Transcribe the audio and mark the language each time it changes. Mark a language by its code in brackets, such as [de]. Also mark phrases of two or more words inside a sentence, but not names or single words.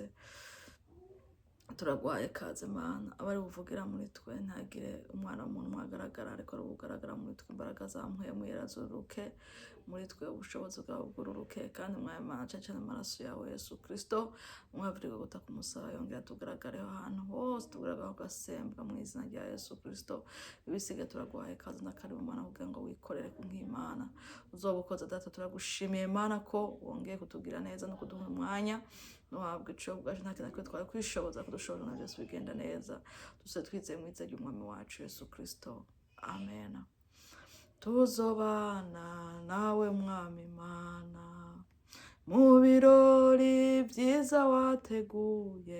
[rn] Turagwaye kaze Mana, abari buvugira muri twe ntagire umwana w'umuntu mwagaragara, ariko ari bugaragara muri twe imbaraga zamuye mwera zuruke muri twe, ubushobozi bwawe bwururuke, kandi mwaye Mana cyane amaraso yawe Yesu Kristo mwavurika guta ku musaraba yongera tugaragareho ahantu hose, tugaragara ugasembwa mu izina rya Yesu Kristo. Ibisiga turagwaye kaze na karibu Mana kugira ngo wikorere ku nk'Imana uzoba ukoze. Data turagushimiye Mana ko wongeye kutugira neza no kuduha umwanya nuhabwa ico bwaje nta kintu twari kwishoboza kudushobora na byose bigenda neza. Duse twizeye mu izina ry'umwami wacu Yesu Kristo, amen. Tuzobana nawe mwami Mana mu birori byiza wateguye,